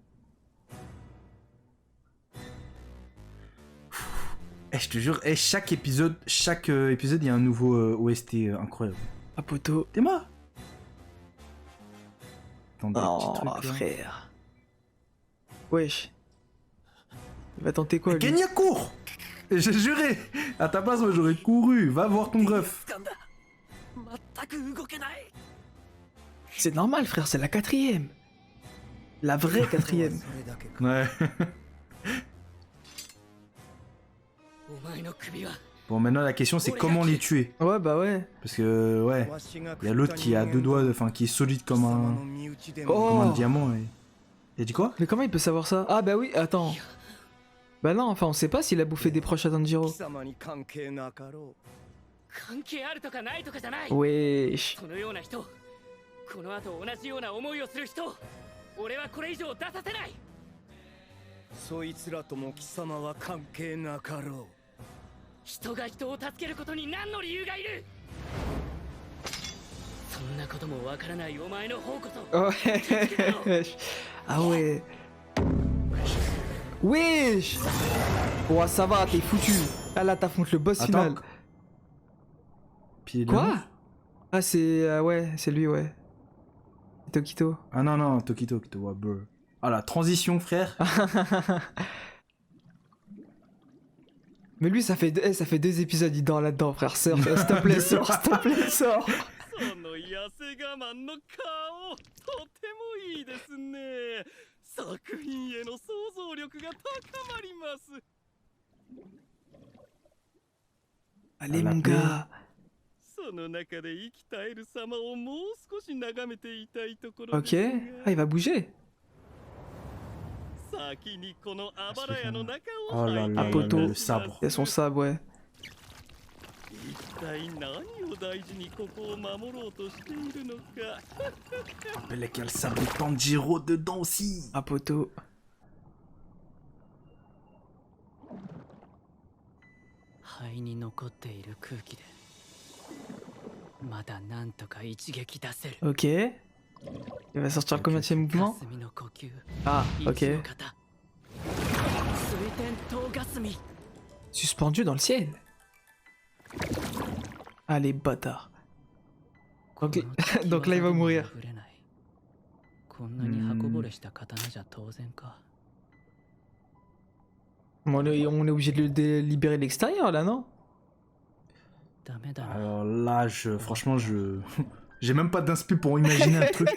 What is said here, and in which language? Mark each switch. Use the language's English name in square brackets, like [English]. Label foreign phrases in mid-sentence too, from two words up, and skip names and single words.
[French] Eh, je te jure, chaque épisode, il y a un nouveau OST incroyable. Ah, poteau. T'es mort. Attends, Oh, frère. Wesh. Il va tenter quoi, lui? Kenya court. J'ai juré. À ta place, moi, j'aurais couru. Va voir ton ref. [Japanese] 全く動けない。 [French] C'est normal, frère, c'est la 4ème. La vraie 4ème. [Japanese] それだけか。 [French] Ouais. [Japanese] お前の首は [French] Bon, maintenant, la question, c'est comment les tuer. Ouais, bah ouais. Parce que, ouais, il y a l'autre qui a deux doigts, enfin, qui est solide comme un Oh. diamant. Et... Il a dit quoi? Mais comment il peut savoir ça? Ah, bah oui, attends. Bah non, enfin, on sait pas s'il a bouffé des proches à Tanjiro. [Japanese] 貴様に関係なかろう。関係あるとかないとかじゃない。 [French] Wesh. [Japanese] このような人、この後同じような思いをする人、俺はこれ以上出させない。そいつらとも貴様は関係なかろう。人が人を助けることに何の理由がいる。そんなこともわからないお前の方こそ。 [French] Wesh. Ah ouais. Wesh. Oh, ça va, t'es foutu. Ah là, t'affrontes le boss Attends. final. Pied de Quoi? loup. Ah, c'est... ouais, c'est lui, ouais. Tokito. Ah non, non, Tokito, ouais, bro. Ah, la transition, frère. Mais lui, ça fait 2 épisodes, il dort là-dedans, frère. Sors, s'il te plaît, sors, s'il te plaît, sors. [Japanese] その痩せ我慢の顔、とてもいいですね。作品への想像力が高まります。 [French] Allez, À la mon gars. [Japanese] その中で生き絶える様をもう少し眺めていたいところ [French] Ok. Ah, il va bouger. [Japanese] 先にこのあばら屋の中 [French] Oh [Japanese] を [French] là [Japanese] 拝 [French] là, [Japanese] 見 [French] poteau. là là, le sabre. Il a son sabre, ouais. [Japanese] 一体何を大事にここを守ろうとしているのか。 [French] Rappelez qu'il y a le sabre de Tanjiro dedans aussi. Ah, poteau. [Japanese] 肺に残っている空気でまだなんとか一撃出せる。 [French] Ok. Il va sortir le combienième mouvement? [Japanese] 霞の呼吸。 [French] Ah, [Japanese] 息の [French] ok. [Japanese] 型水天灯霞。 [French] Suspendu dans le ciel. Ah, les bâtards. Donc, donc là, il va mourir. [Japanese] こんなに刃こぼれした刀じゃ当然か。 [French] Bon, on est obligé de libérer l'extérieur, là, non? [Japanese] ダメだな。 [French] Alors là, franchement, j'ai même pas d'inspi pour imaginer un truc